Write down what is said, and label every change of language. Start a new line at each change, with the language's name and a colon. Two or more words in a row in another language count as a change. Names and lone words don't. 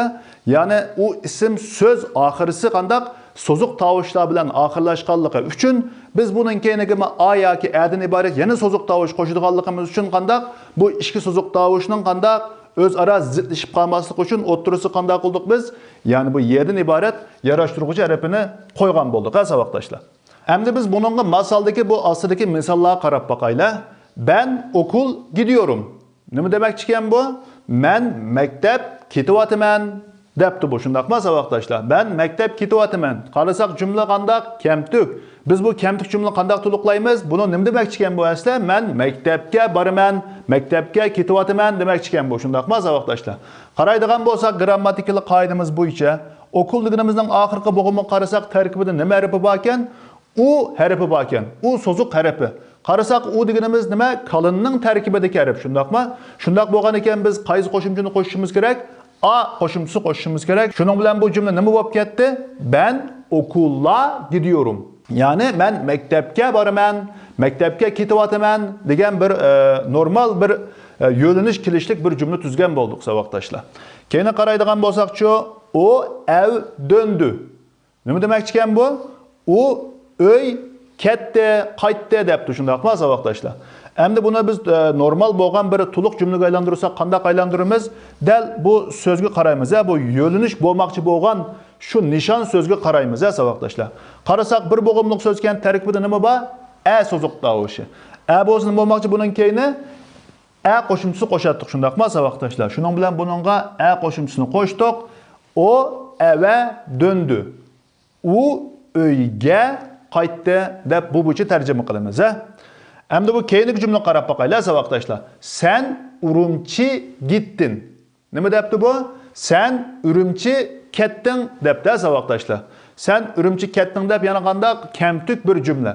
Uzbek: Ya'ni u ism so'z oxirisi qandaq so'ziq tovushlar bilan oxirlashganligi uchun biz buning keyiniga a yoki adan iborat yana so'ziq tovush qo'shadiganligimiz uchun qandaq bu ikki so'ziq tovushning qandaq o'zaro zidlashib qolmasligi uchun o'ttirisi qandaq qildik biz? Ya'ni bu y'dan iborat yarashtiruvchi harfini qo'ygan bo'ldik ha savoqdoshlar. Endi biz buningga masaldagi bu ostidagi misollarga qarab boqaylar.
Turkish: Ben okul gidiyorum.
Uzbek: Nima demakchi ekan bu? Men maktab ketyapman debdi bu. Shundaqmi savoqdoshlar? Ben maktab ketyapman. Qarasak jumla qandaq? Kamtuk. Biz bu kamtuk jumla qandaq to'liqlaymiz? Buni nima demakchi ekan bu asli? Men maktabga boraman, maktabga ketyapman demakchi ekan bu. Shundaqmi savoqdoshlar? Qaraydigan bo'lsak, grammatikalik qoidamiz bo'yicha okul deganimizning oxirgi bo'g'imini qarasak, tarkibida nima harfi bor ekan? U harfi bor ekan. U so'ziq harfi. Qarasak u deganimiz nima? Qalinning tarkibidagi harf, shundaqmi? Shundaq bo'lgan ekan biz qaysi qo'shimchani qo'shishimiz kerak? A qo'shimchisi qo'shishimiz kerak. Shuning bilan bu jumla nima bo'lib ketdi?
Turkish: Ben okula gidiyorum.
Uzbek: Ya'ni men maktabga boraman, maktabga ketyapman degan bir normal bir yo'linish kelishlik bir jumla tuzgan bo'ldik savoqdoshlar. Keyin qaraydigan bo'lsak-chi,
Turkish: o ev döndü.
Uzbek: Nima demakchi ekan bu? U öy ketdi, qaytdi debdi shundaqmi savoqdoshlar. Endi buni biz normal bo'lgan bir to'liq jumlaga aylantirsak, qanday aylantiramiz? Dal bu so'zga qaraymiz. Bu yo'linish bo'lmoqchi bo'lgan shu nishon so'zga qaraymiz savoqdoshlar. Qarasak bir bo'g'imliq so'z ekan, tarkibida nima bor? So'ziq tovushi. Bo'lsin bo'lmoqchi buning keyini qo'shimchisi qo'shatdik shundaqmi savoqdoshlar. Shuning bilan buningga qo'shimchisini qo'shdik.
Turkish: O eve döndü.
Uzbek: U uyga qaytdi deb bu bo'yicha tarjima qilamiz. Endi bu keyingi jumla qarab boqaylar savoqdoshlar.
Turkish: Sen Urumchi gittin.
Uzbek: Nima debdi bu? Sen Urumchi ketding debdi savoqdoshlar. Sen Urumchi ketding deb yana qanday kamtuk bir jumla.